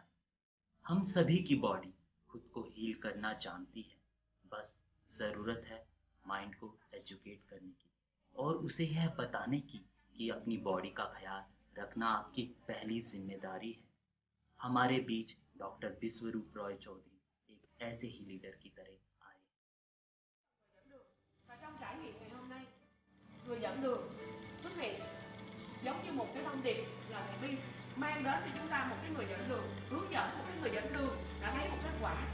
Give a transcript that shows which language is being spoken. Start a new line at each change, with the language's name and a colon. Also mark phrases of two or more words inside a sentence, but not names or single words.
Hindi: हम सभी की बॉडी खुद को हील करना जानती है, बस ज़रूरत है माइंड को एजुकेट करने की और उसे यह बताने की कि अपनी बॉडी का ख्याल रखना आपकी पहली जिम्मेदारी है। हमारे बीच डॉक्टर विश्वरूप रॉय चौधरी एक ऐसे ही लीडर की तरह आए।
Vietnamese: Và trong trải nghiệm ngày hôm nay, người dẫn đường xuất hiện giống như một cái thông điệp là thầy Vy mang đến cho chúng ta một cái người dẫn đường, hướng dẫn một cái người dẫn đường đã thấy một kết quả.